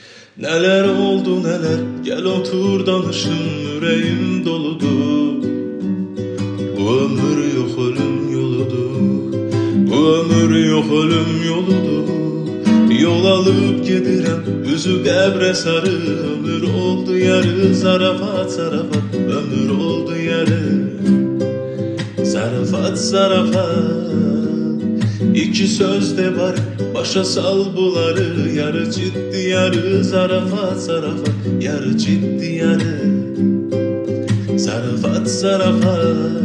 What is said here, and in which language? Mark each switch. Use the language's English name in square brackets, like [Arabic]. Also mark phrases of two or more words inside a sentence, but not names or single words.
[Turkish] Neler oldu neler, gel otur danışın, yüreğim doludur. Bu ömür yok ölüm yoludur, bu ömür yok ölüm yoludur. [Azerbaijani] Yol alıp gedirem, yüzü qəbrə sarı. Ömür oldu yarı, zarafat zarafat. Ömür oldu yarı, zarafat zarafat. İki söz de var, başa sal bunları. Yarı ciddi yarı, zarafat zarafat. Yarı ciddi yarı, zarafat zarafat.